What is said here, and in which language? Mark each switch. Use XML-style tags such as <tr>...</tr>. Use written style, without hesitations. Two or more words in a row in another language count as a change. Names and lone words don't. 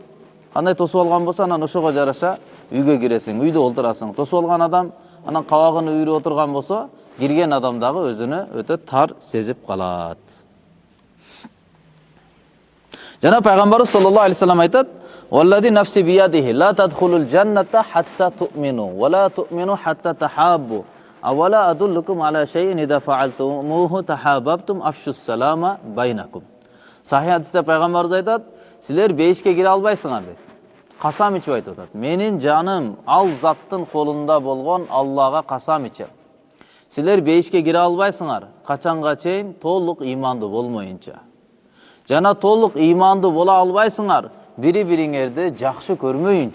<ky>Кандай тосуп алган болсо, анан ошого жараша үйгө киресиң, үйдө олтурасың. Тосуп алган адам анан кабагын үйрүп отурган болсо, кирген адам дагы өзүнө өтө тар сезип калат. Жана Пайгамбарыбыз</ky> <ar>صلى الله عليه وسلم айтат: "والذي نفسي بيده لا تدخلون الجنة حتى تؤمنوا ولا تؤمنوا حتى تحابوا. أولا أدلكم على شيء إذا فعلتموه تحاببتم أفشوا السلام بينكم."</ar> <ky>Сахih хадисте Пайгамбарыбыз айтат: "Силер бейишке кире албайсыңар" дейт. Касам ичип айтып атат. "Менин жаным ал заттын колунда болгон Аллага касам ичем. Силер бейишке кире албайсыңар, качанга чейин толук имандуу болмоюнча. Жана толук имандуу бола албайсыңар, бири-бириңерди жакшы көрмөйүнчө.</ky>